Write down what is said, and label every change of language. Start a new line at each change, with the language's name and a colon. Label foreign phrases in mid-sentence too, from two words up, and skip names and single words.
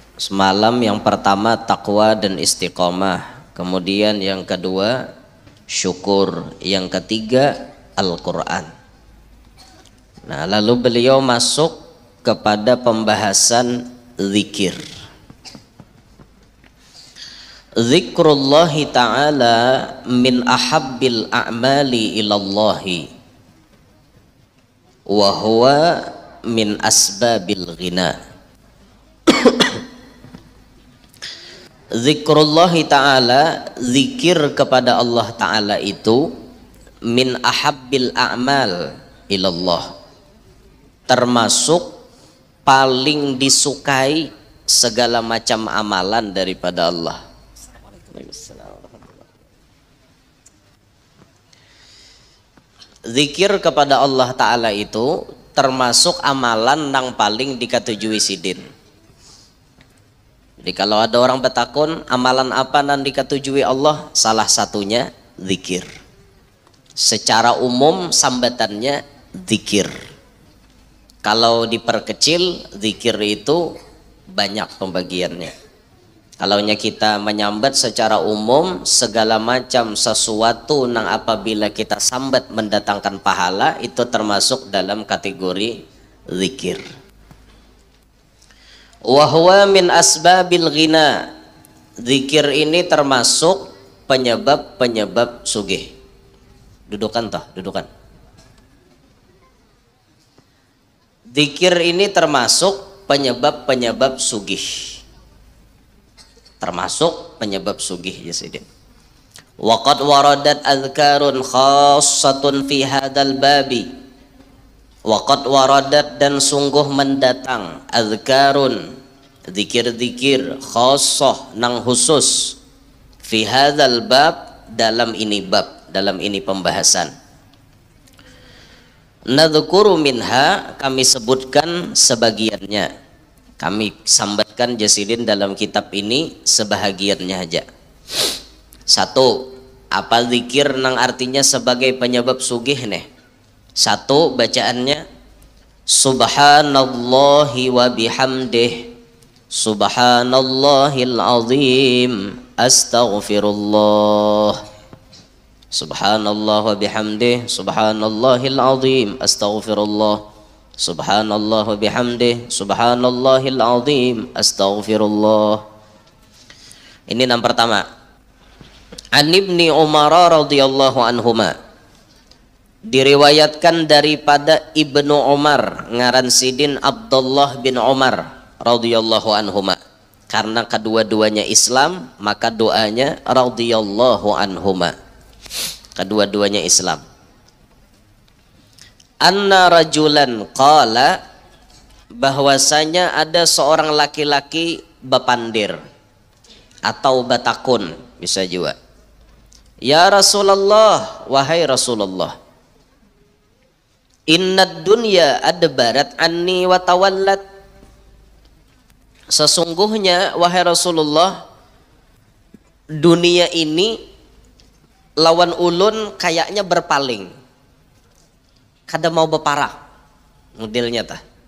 Indonesian: Semalam yang pertama takwa dan istiqomah, kemudian yang kedua syukur, yang ketiga Al-Quran. Nah, lalu beliau masuk kepada pembahasan zikir.
Arabic: ذكر الله تعالى من أحب الأعمال إلى الله وهو من أسباب الغنى. ذكر الله تعالى,
Indonesian: zikir kepada Allah ta'ala itu
Arabic: من أحب الأعمال إلى الله,
Indonesian: termasuk paling disukai segala macam amalan daripada Allah.
Banjar: Zikir kepada Allah ta'ala itu termasuk amalan yang paling dikatujui sidin. Jadi kalau ada orang bertakun amalan apa yang dikatujui Allah, salah satunya zikir. Secara umum sambatannya zikir.
Indonesian: Kalau diperkecil, zikir itu banyak pembagiannya.
Banjar: Kalau kita menyambat secara umum segala macam sesuatu yang apabila kita sambat mendatangkan pahala, itu termasuk dalam kategori zikir.
Arabic: وهو من أسباب الغنى.
Banjar: Zikir ini termasuk penyebab-penyebab sugih. Dudukan toh, dudukan. Zikir ini termasuk penyebab-penyebab sugih. Termasuk penyebab sugih ya Sidin.
Arabic: وقد وردت أذكار خاصة في هذا الباب. وقد وردت,
Banjar: dan sungguh mendatang, adhkarun, zikir-zikir khassah nang khusus,
Arabic: في هذا الباب,
Banjar: dalam ini bab, dalam ini pembahasan.
Arabic: نذكر منها,
Banjar: kami sebutkan sebagiannya, kami sambatkan jasidin dalam kitab ini sebahagiannya aja. Satu, apa zikir nang artinya sebagai penyebab sugih nih?
Indonesian: Satu, bacaannya
Arabic: سبحان الله وبحمده سبحان الله العظيم أستغفر الله سبحان الله وبحمده سبحان الله العظيم أستغفر الله سبحان الله وبحمده سبحان الله العظيم أستغفر الله.
Indonesian: Ini yang pertama.
Arabic: عن ابن عمر رضي الله عنهما,
Banjar: diriwayatkan daripada Ibnu Umar, ngaran sidin Abdullah bin Umar
Arabic: رضي الله عنهما.
Indonesian: Karena kedua-duanya Islam, maka doanya
Arabic: رضي الله عنهما.
Indonesian: Kedua-duanya Islam.
Arabic: أن رجلا قال,
Banjar: bahwasanya ada seorang laki-laki bapandir atau batakun bisa juga.
Arabic: يا رسول الله,
Banjar: wahai Rasulullah,
Arabic: إن الدنيا أدبرت عني وتولت,
Banjar: sesungguhnya wahai Rasulullah, dunia ini lawan ulun kayaknya berpaling, kada mau beparah modelnya tah.